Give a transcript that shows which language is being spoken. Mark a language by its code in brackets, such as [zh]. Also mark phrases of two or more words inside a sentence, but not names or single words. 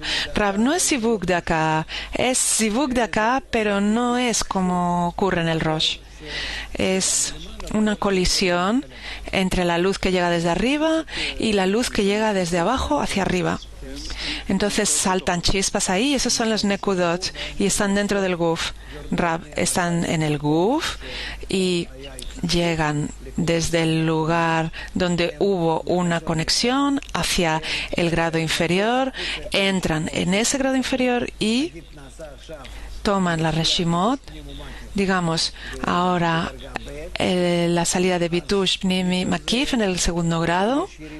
[es] Rav, no es sivuk de acá, es sivuk de acá, pero no es como ocurre en el Rosh. Es una colisión entre la luz que llega desde arriba y la luz que llega desde abajo hacia arriba. Entonces saltan chispas ahí, esos son los nekudot y están dentro del guf. Rav, están en el guf y llegan desde el lugar donde hubo una conexión hacia el grado inferior, entran en ese grado inferior y toman la reshimot. Digamos, ahora la salida de [he] ביטוש פנימי מקיף [es] en el segundo grado.